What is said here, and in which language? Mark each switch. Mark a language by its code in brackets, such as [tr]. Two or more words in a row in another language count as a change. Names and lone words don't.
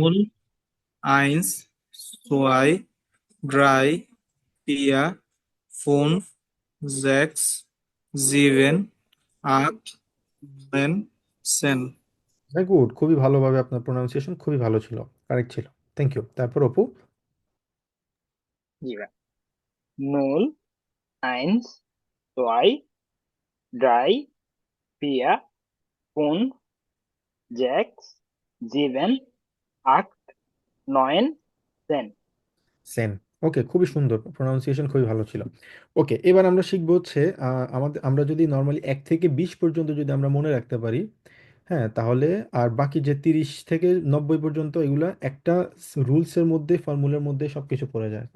[de] null, eins, zwei, drei, vier, fünf, sechs, sieben, acht, neun, zehn. [bn] গুড, খুবই ভালোভাবে আপনার প্রোনাউন্সিয়েশন খুবই ভালো ছিল, কারেক্ট ছিল। [en] thank you. [bn] তারপর অপু। জি ভাই। [de] null, eins, zwei, drei, vier, fünf, sechs, sieben, acht, neun, 10. সেন। [bn] ওকে, খুবই সুন্দর, প্রোনাউন্সিয়েশন খুবই ভালো ছিল। ওকে, এবার আমরা শিখবো হচ্ছে আমরা যদি নর্মালি 1 থেকে 20 পর্যন্ত যদি আমরা মনে রাখতে পারি, হ্যাঁ, তাহলে আর বাকি যে 30 থেকে 90 পর্যন্ত এগুলা একটা রুলসের মধ্যে, ফর্মুলার মধ্যে সবকিছু পড়ে যায়।